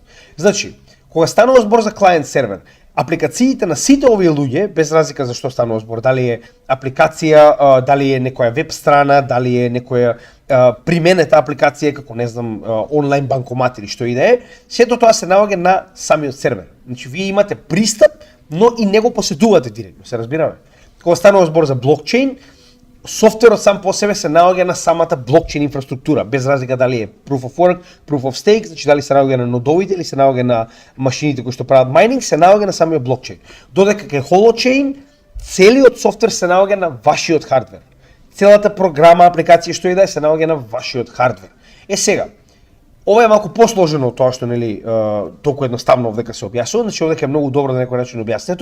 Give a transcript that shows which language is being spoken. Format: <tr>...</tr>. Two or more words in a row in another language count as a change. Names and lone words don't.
<mk>Значи, кога станува збор за клиент сервер, апликациите на сите овие луѓе, без разлика за што станува збор, дали е апликација, дали е некоја веб страна, дали е некоја применета апликација како не знам онлайн банкомат или што и да е, сето тоа се наоѓа на самиот сервер. Значи вие имате пристап, но и не го поседувате директно, се разбираме. Кога станува збор за блокчейн, софтверот сам по себе се наоѓа на самата блокчейн инфраструктура, без разлика дали е</mk> <en>proof of work, proof of stake,</en> <mk>значи дали се наоѓа на нодовите или се наоѓа на машините кои што прават майнинг, се наоѓа на самиот блокчейн. Додека кај Holochain, целиот софтвер се наоѓа на вашиот хардвер. Целата програма, апликација што и да е, се наоѓа на вашиот хардвер. Сега, ова е малку посложено од тоа што нели толку едноставно овдека се објаснува, значи овдека е многу добро на некој начин објаснето.</mk>